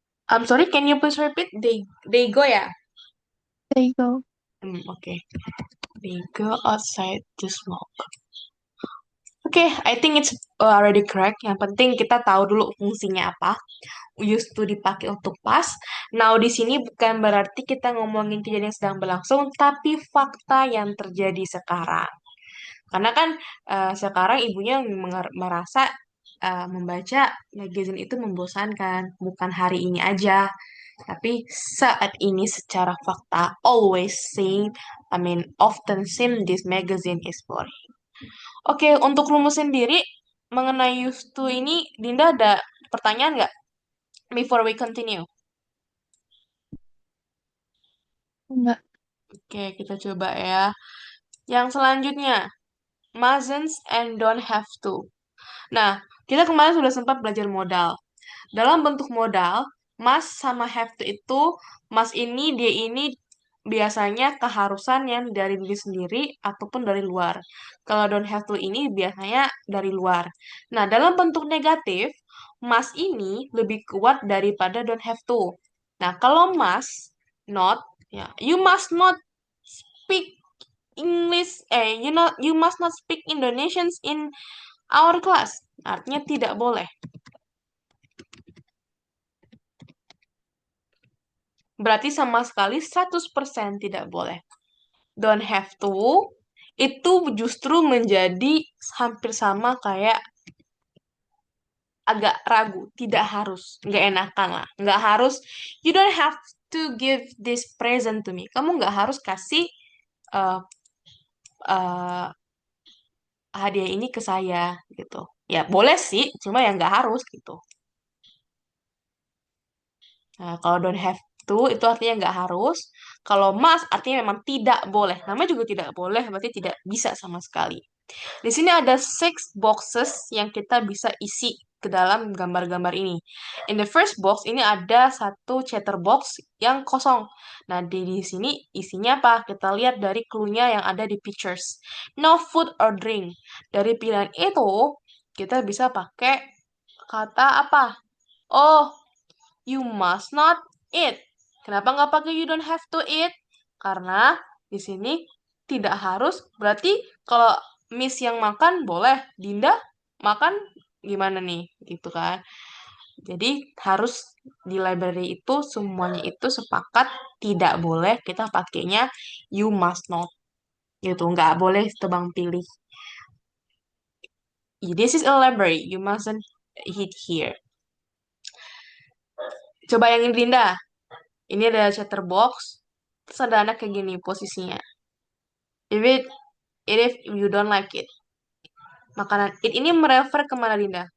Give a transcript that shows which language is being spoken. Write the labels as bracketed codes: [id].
[en] I'm sorry, can you please repeat? They go ya? They go. Oke. They go outside to smoke. Oke, I think it's already correct. [id] Yang penting kita tahu dulu fungsinya apa. Used to dipakai untuk past. Now di sini bukan berarti kita ngomongin kejadian yang sedang berlangsung, tapi fakta yang terjadi sekarang. Karena kan sekarang ibunya merasa membaca magazine itu membosankan, bukan hari ini aja, tapi saat ini secara fakta [en] always seen, I mean often seen this magazine is boring. [id] Oke, untuk rumus sendiri mengenai used to ini, Dinda ada pertanyaan nggak? [en] Before we continue. [id] Enggak. Oke, kita coba ya. Yang selanjutnya, mustn't and don't have to. Nah, kita kemarin sudah sempat belajar modal. Dalam bentuk modal, must sama have to itu, must ini, dia ini biasanya keharusan yang dari diri sendiri ataupun dari luar. Kalau don't have to ini biasanya dari luar. Nah, dalam bentuk negatif, must ini lebih kuat daripada don't have to. Nah, kalau must, not, ya, [en] you must not speak English, you must not speak Indonesians in our class. [id] Artinya tidak boleh. Berarti sama sekali 100% tidak boleh. Don't have to, itu justru menjadi hampir sama kayak agak ragu. Tidak harus. Nggak enakan lah. Nggak harus. [en] You don't have to give this present to me. [id] Kamu nggak harus kasih uh, uh, hadiah ini ke saya gitu. Ya boleh sih, cuma ya nggak harus gitu. Nah, kalau don't have to itu artinya nggak harus. Kalau must artinya memang tidak boleh. Namanya juga tidak boleh, berarti tidak bisa sama sekali. Di sini ada six boxes yang kita bisa isi ke dalam gambar-gambar ini. [en] In the first box [id] ini ada satu [en] chatter box [id] yang kosong. Nah, di sini isinya apa? Kita lihat dari clue-nya yang ada di pictures. [en] No food or drink. [id] Dari pilihan itu, kita bisa pakai kata apa? [en] Oh, you must not eat. [id] Kenapa nggak pakai [en] you don't have to eat? [id] Karena di sini tidak harus. Berarti kalau Miss yang makan boleh, Dinda makan gimana nih? Gitu kan. Jadi harus di library itu semuanya itu sepakat tidak boleh kita pakainya [en] you must not. [id] Gitu, nggak boleh tebang pilih. [en] This is a library, you mustn't eat here. [id] Coba yang ini Dinda. Ini ada chatterbox, terus ada anak kayak gini posisinya. [en] If it, if you don't like it. [id] Makanan it ini merefer kemana Dinda?